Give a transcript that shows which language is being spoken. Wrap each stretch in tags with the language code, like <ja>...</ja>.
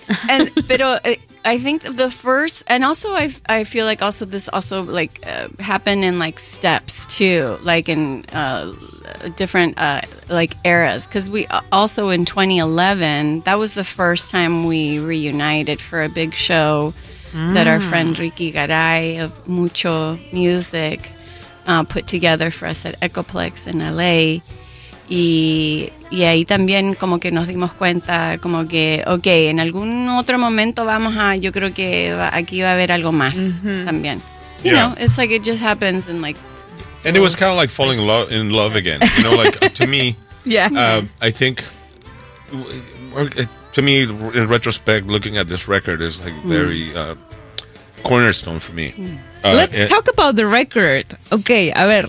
<en>And but I think the first, and also I feel like also this also like happened in like steps too, like in different like eras. Because we also in 2011, that was the first time we reunited for a big show that our friend Ricky Garay of Mucho Music put together for us at Ecoplex in L.A.</en> <es>Y ahí también como que nos dimos cuenta como que okay en algún otro momento vamos a yo creo que aquí va a haber algo más mm-hmm. también</es> <en>you yeah. know it's like it just happens and like and it was kind of like falling in love again you know like to me yeah I think to me in retrospect looking at this record is like very cornerstone for me. Let's talk about the record. Okay,</en> <es>a ver,</es>